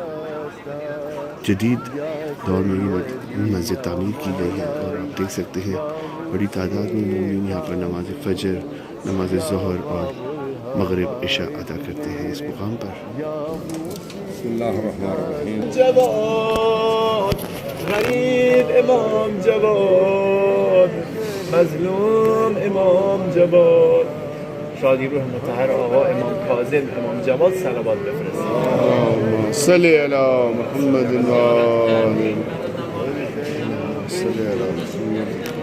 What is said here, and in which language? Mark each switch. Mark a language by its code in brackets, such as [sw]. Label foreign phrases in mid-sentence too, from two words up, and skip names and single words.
[ur] جدید دور میں یہ مسجد تعمیر کی گئی ہے اور آپ دیکھ سکتے ہیں بڑی تعداد میں مومنین یہاں پر نماز فجر نماز ظہر اور مغرب عشاء ادا کرتے ہیں اس مقام پر. [ar] بسم اللہ الرحمن الرحیم. [fa] جواد غریب امام جواد مظلوم امام جواد شادی روح مطهر آقا امام کاظم امام جواد صلوات بفرستید. [ar] صلی علی محمد و آله صلی علی محمد.